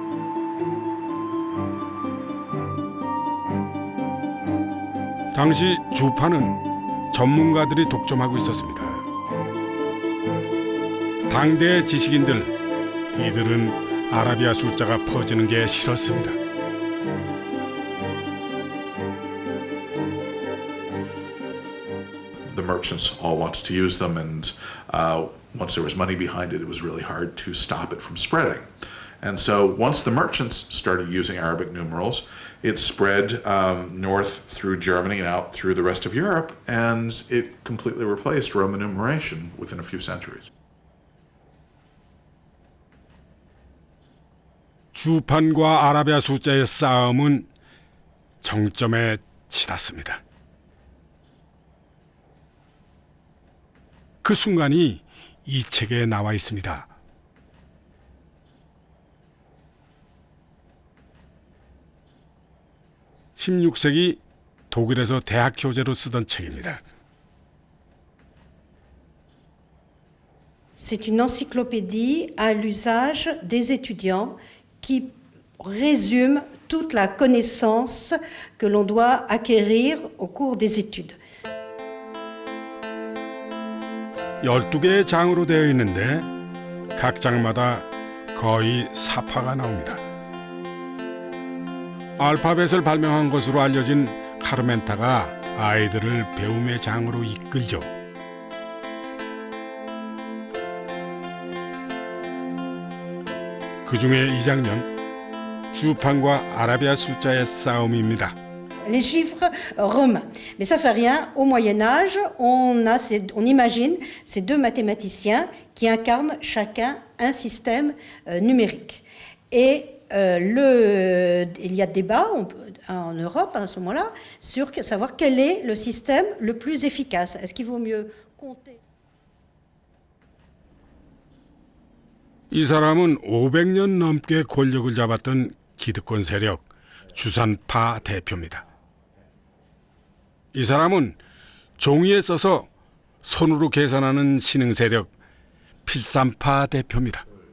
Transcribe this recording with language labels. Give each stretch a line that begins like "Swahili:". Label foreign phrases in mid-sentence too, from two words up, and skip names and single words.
Korean: 당시 주판은 전문가들이 독점하고 있었습니다. 당대 지식인들, 이들은 아라비아 숫자가 퍼지는 게 싫었습니다.
English: The merchants all wanted to use them, and once there was money behind it, it was really hard to stop it from spreading. And so once the merchants started using Arabic numerals, it spread north through Germany and out through the rest of Europe, and it completely replaced Roman numeration within a few centuries.
Korean: 주판과 아라비아 숫자의 싸움은 정점에 치닫습니다. 그 순간이 이 책에 나와 있습니다. 16세기 독일에서 대학 교재로 쓰던 책입니다.
French: C'est une encyclopédie à l'usage des étudiants qui résume toute la connaissance que l'on doit acquérir au cours des études.
Korean: 12개의 장으로 되어 있는데 각 장마다 거의 사파가 나옵니다. 알파벳을 발명한 것으로 알려진 카르멘타가 아이들을 배움의 장으로 이끌죠. 그 중에 이 장면, 주판과 아라비아 숫자의 싸움입니다.
French: Les chiffres romains. Mais ça fait rien. Au Moyen-Âge, on imagine ces deux mathématiciens qui incarnent chacun un système numérique. Et il y a débat en Europe à ce moment-là sur savoir quel est le système le plus efficace. Est-ce qu'il vaut mieux compter?
Korean: 이 사람은 500년 넘게 권력을 잡았던 기득권 세력 주산파 대표입니다. 이 사람은 종이에 써서 손으로 계산하는 신흥 세력 필산파 대표입니다.